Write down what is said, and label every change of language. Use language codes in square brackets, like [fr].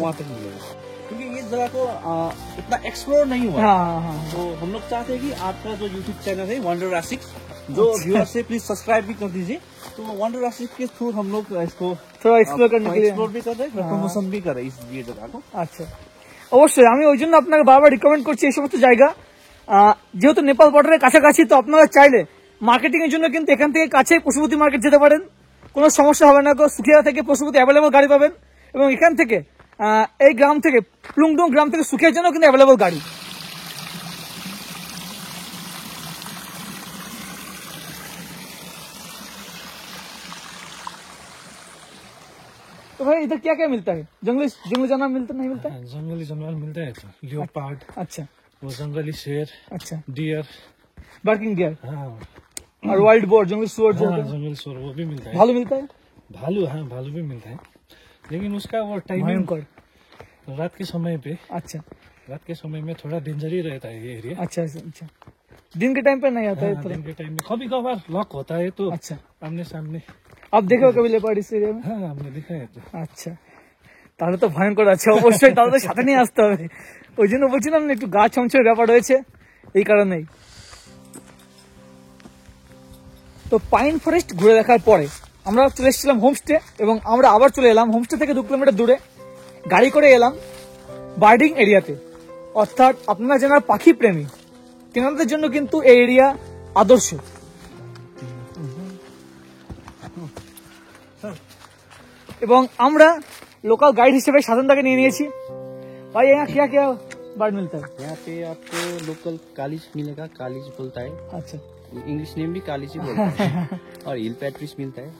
[hi] वहाँ तक मिलेगा, क्योंकि ये जगह को इतना एक्सप्लोर नहीं हुआ। हाँ हाँ हाँ, तो हम लोग चाहते हैं कि आपका जो यूट्यूब चैनल है वंडर राशिक, जो व्यूअर्स है प्लीज सब्सक्राइब भी कर दीजिए। तो वंडर राशिक के थ्रू हम लोग इसको थोड़ा एक्सप्लोर करने के लिए एक्सप्लोर भी कर रहे हैं, प्रमोशन भी कर रहे हैं इस ये जगह को। [bn] আচ্ছা, অবশ্যই আমি ওই জন্য আপনাকে বারবার রিকমেন্ড করছি এই সমস্ত জায়গা। যেহেতু নেপাল বর্ডারের কাছাকাছি, তো আপনারা চাইলে মার্কেটিং এর জন্য কিন্তু এখান থেকে কাছে পশুপতি মার্কেট যেতে পারেন, কোনো সমস্যা হবে না। সুখিয়া থেকে পশুপতি অ্যাভেলেবল গাড়ি পাবেন এবং এখান থেকে এই গ্রাম থেকে প্লুংডুং গ্রাম থেকে সুখিয়ার জন্য কিন্তু অ্যাভেলেবল গাড়ি। [hi] तो भाई इधर क्या क्या मिलता है? जंगली जानवर मिलता नहीं मिलता है? जंगली जानवर मिलता है, लियोपार्ड, अच्छा वो जंगली शेर, अच्छा, डियर, बार्किंग डियर हाँ, और वाइल्ड बोर जंगली सुअर जो होता है, जंगल सोर वो भी मिलता है। भालू मिलता है? भालू, हाँ भालू भी मिलता है, लेकिन उसका वो टाइमिंग भयंकर। रात के समय पे, अच्छा रात के समय में थोड़ा डेंजर ही रहता है ये एरिया। अच्छा अच्छा, दिन के टाइम पे नहीं आता है हाँ, इतना? दिन के टाइम में कभी कभार लॉक होता है तो अच्छा, आमने सामने। आप देखो कभी लेपर्ड इस एरिया में? हाँ हमने देखा है तो। [bn] আচ্ছা, তাহলে তো ভয়ঙ্কর আছে, অবশ্যই তাহলে তো সাথে নিয়ে আসতে হবে। ওই জন্য বলছিলাম না একটু গা ছমছমের ব্যাপার রয়েছে এই কারণেই। তো পাইন ফরেস্ট ঘুরে দেখার পরে আমরা চলে এসেছিলাম হোমস্টে এবং আমরা আবার চলে এলাম হোমস্টে থেকে 2 কিলোমিটার দূরে গাড়ি করে এলাম বার্ডিং এরিয়াতে। অর্থাৎ আপনারা যারা পাখি প্রেমী তেনাদের জন্য কিন্তু এই এরিয়া আদর্শ। এবং আমরা लोकल गाइड हिसेबे साधनदाके निये नियेछि। [hi] भाई यहाँ क्या क्या बर्ड मिलता है? यहाँ पे आपको लोकल कालीज मिलेगा, कालीज बोलता है, अच्छा, इंग्लिश नेम भी कालीज ही बोलता है। और हिल पैट्रिस मिलता है,